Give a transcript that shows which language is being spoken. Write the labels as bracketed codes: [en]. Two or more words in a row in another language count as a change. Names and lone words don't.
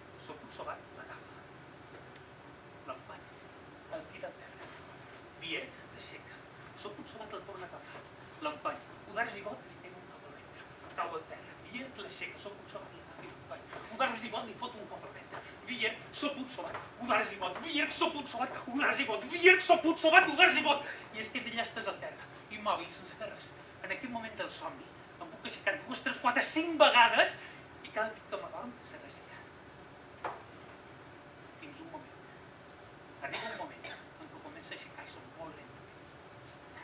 [ca] Soputsovat l'agafa, l'empany, el tira a terra. Viet l'aixeca. Soputsovat el torna a agafar, l'empany. Udar Zigot li pega un cop al ventre, cau al terra. Viet l'aixeca, Soputsovat l'agafa i l'empany. Udar Zigot li fot un cop al ventre. Viet, Soputsovat, Udar Zigot, Viet, Soputsovat, Udar Zigot, Viet, Soputsovat, Udar Zigot. I es queda allà estès al terra, immòbil, sense fer res. En aquest moment del somni, em puc aixecar 2, 3, 4, 5 vegades i cada cop que m'adorm segueix allà. Fins un moment. Arriba un moment en què comença a aixecar i som molt lentament.